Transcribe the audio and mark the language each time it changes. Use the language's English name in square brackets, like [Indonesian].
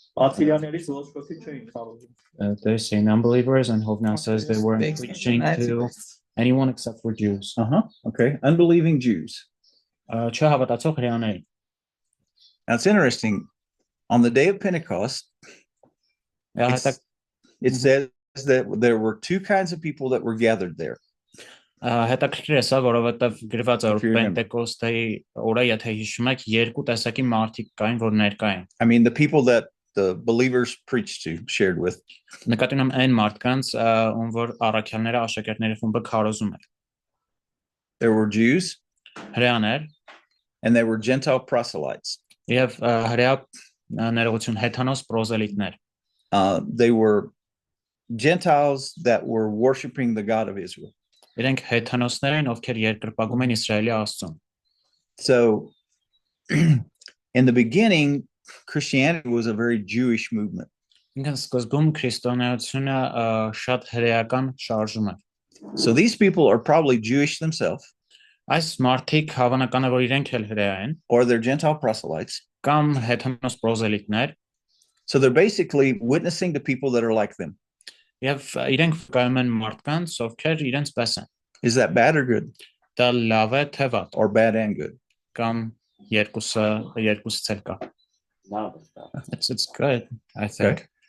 [Armenian] Ացիլյաններից ոչ ոքի չէին կարող։ [English] They're saying unbelievers, and Hovnan says they weren't preaching to anyone except for Jews. Okay. Unbelieving Jews. [Armenian] Չհավատացող հրեաների։ [English] Now it's interesting. On the day of Pentecost, it says that there were two kinds of people that were gathered there. [Armenian] Հետաքրքիր է սա, որովհետև գրված է որ Պենտեկոստեի օրը, եթե հիշում եք, երկու տեսակի մարդիկ կային, որ ներկա էին։ [English] I mean, the people that the believers preached to, shared with. [Armenian] Նկատի ունեմ այն մարդկանց, ում որ առաքյալները, աշակերտների խումբը քարոզում էր։ [English] There were Jews. [Armenian] Հրեաներ, [English] and there were Gentile proselytes. [Armenian] Եվ հրեա ներողություն հեթանոս պրոզելիտներ։ [English] They were Gentiles that were worshiping the God of Israel. [Armenian] Իրենք հեթանոսներ են, ովքեր երկրպագում են Իսրայելի Աստծուն։ [English] So in the beginning, Christianity was a very Jewish movement. [Armenian] Ինքն սկզբում քրիստոնեությունը շատ հրեական շարժում է։ [English] So these people are probably Jewish themselves. [Armenian] Այս մարդիկ հավանական է որ իրենք էլ հրեա են, [English] or they're Gentile proselytes. [Armenian] Կամ հեթանոս պրոզելիտներ. [English] So they're basically witnessing to people that are like them. [Armenian] Եվ իրենք վկայում են մարդկանց, ովքեր իրենց պես են։ [English] Is that bad or good? [Armenian] Դա լավ է թե վատ։ [English] Or bad and good? [Armenian] Կամ երկուսից էլ կա։ [English] It's good, I think.